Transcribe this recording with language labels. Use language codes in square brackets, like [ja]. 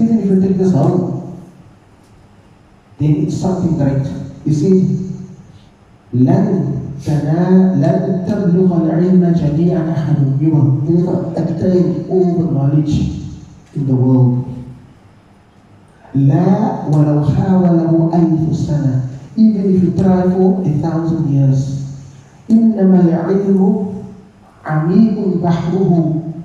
[en] Even if you take this home, then it's something great. You see, [ar] لَنْ تَبْلُغَ الْعِلْمَ جَمِيعًا أَحَدٌ. [en] You will never attain all the knowledge in the world. [ar] لَا وَلَوْ حَاوَلَهُ أَلْفُ سَنَةٍ. [en] Even if you try for 1,000 years. [ar] إِنَّمَا الْعِلْمُ عَمِيقٌ بَحْرُهُ.